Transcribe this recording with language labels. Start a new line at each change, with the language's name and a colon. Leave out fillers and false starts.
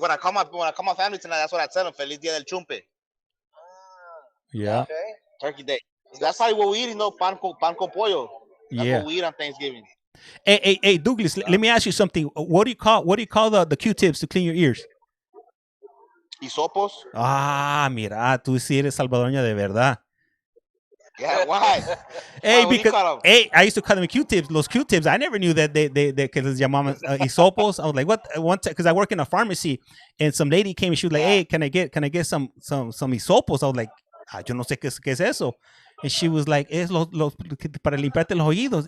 English: When I call my family tonight, that's what I tell them.
Spanish: Feliz día del chumpe.
English: Yeah. Okay. Turkey day. That's probably what we eat,
Spanish: pan con pollo.
English: That's what we eat on Thanksgiving. Hey, Douglas, let me ask you something. What do you call the Q-tips to clean your ears?
Spanish: Hisopos. Ah, mira, tú sí eres salvadoreño de verdad.
English: Yeah, why? Hey, because I used to call them Q-tips. Los Q-tips, I never knew that they
Spanish: que les llamaban hisopos.
English: I was like, what? One time, because I work in a pharmacy, and some lady came and she was like, hey, can I get some hisopos? I was like,
Spanish: yo no sé qué es eso.
English: And she was like,
Spanish: es los para limpiarte los oídos.